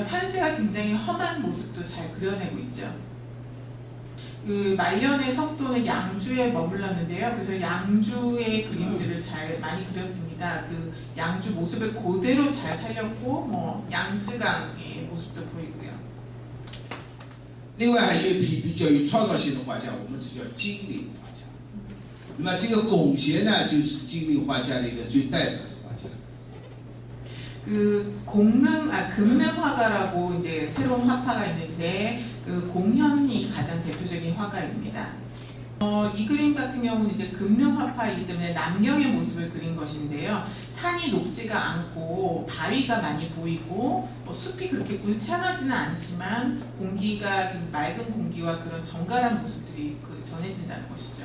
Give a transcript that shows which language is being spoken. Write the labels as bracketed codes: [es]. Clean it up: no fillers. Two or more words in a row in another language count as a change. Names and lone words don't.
[ko] 산세가 굉장히 험한 모습도 잘 그려내고 있죠. 그 말년의 석도는 양주에 머물렀는데요. 그래서 양주의 그림들을 잘 많이 그렸습니다. 그 양주 모습을 그대로 잘 살렸고, 뭐 양쯔강의 모습도 보이고요. [zh] 另外还有一批比较有创造性的画家，我们这叫精灵画家。那么这个龚协呢，就是精灵画家的一个最代表的画家。 [ko] 그 금능 화가라고 이제 새로운 화파가 있는데 그 공현이 가장 대표적인 화가입니다. 이 그림 같은 경우는 이제 금능 화파이기 때문에 남경의 모습을 그린 것인데요. 산이 높지가 않고 바위가 많이 보이고 숲이 그렇게 울창하지는 않지만 공기가 맑은 공기와 그런 정갈한 모습들이 전해진다는 것이죠.